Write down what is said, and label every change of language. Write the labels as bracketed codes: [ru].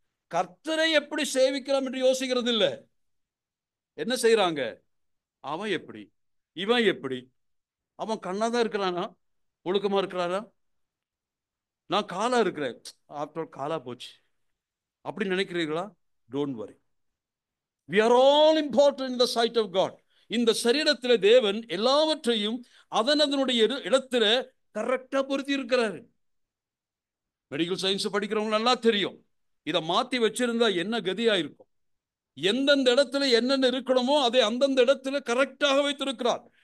[ta] கர்த்தரை எப்படி சேவிக்கலாம் என்று யோசிக்கிறது இல்லை. என்ன செய்யறாங்க? அவன் எப்படி, இவன் எப்படி? அவன் கண்ணாதான் இருக்கிறானா? ஒழுக்கமா இருக்கிறாரா? நான் காலா இருக்கிறேன், ஆஃப்டர் காலா போச்சு அப்படி நினைக்கிறீர்களா? [en] Don't worry. we are all important in the sight of God. [ta] இந்த சரீரத்தில் தேவன் எல்லாவற்றையும் அதனுடைய இடத்துல கரெக்டா பொருத்தி இருக்கிறாரு. மெடிக்கல் சயின்ஸ் படிக்கிறவங்க நல்லா தெரியும். இதை மாத்தி வச்சிருந்தா என்ன கதியா இருக்கும். எந்தெந்த இடத்துல என்னென்ன இருக்கணுமோ அதை அந்தந்த இடத்துல கரெக்டாக வைத்திருக்கிறார்.